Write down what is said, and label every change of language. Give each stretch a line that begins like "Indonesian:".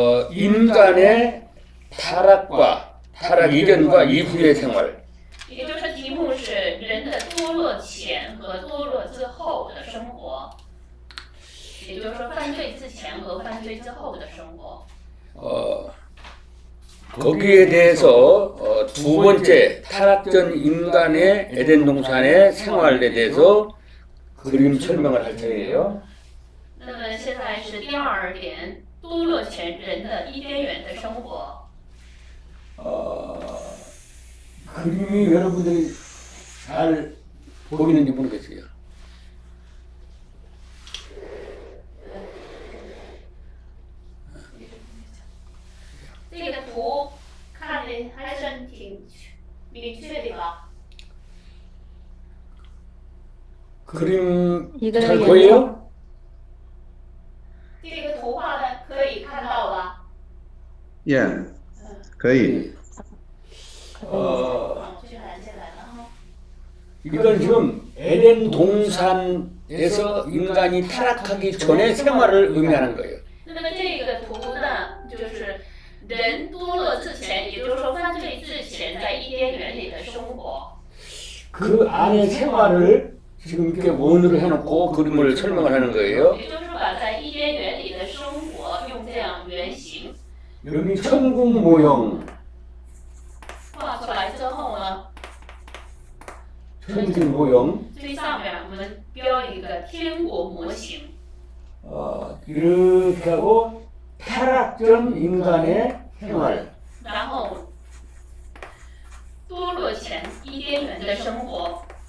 Korean: 인간의 타락과 타락 이전과 이후의 생활.
Chinese: 也就是题目是人的堕落前和堕落之后的生活，也就是说犯罪之前和犯罪之后的生活。
Korean: 거기에 대해서 두 번째 타락 전 인간의 에덴 동산의 생활에 대해서 그림 설명을 할 차례예요.
Chinese: 那么现在是第二点，堕落前人的伊甸园的生活。
Korean: 그림이 여러분들이 잘 보이는지 모르겠어요.
Chinese: 这个图看的还是挺明确的吧？
Korean: 그림 잘 보여요?
Chinese: 这个图画的可以看到吧？
Korean: 예, 거의.
Chinese: 这蓝下来了哈。
Korean: 이건 지금 에덴 동산에서 인간이 타락하기 전의 생활을 의미하는 거예요.
Chinese: 那么这个图呢，就是人堕落之前，也就是说犯罪之前，在伊甸园里的生活。
Korean: 그 안의 생활을 지금 이렇게 원으로 해놓고 그림을 설명을 하는 거예요.
Chinese: 也就是把在伊甸园里的生活用这样原型
Korean: 여기 천국 모형,
Chinese: 画出来之后呢，
Korean: 천국 모형,
Chinese: 最上面我们标一个天国模型，
Korean: 이렇게 하고 타락 전 인간의 생활.
Chinese: 然后堕落前伊甸园的生活。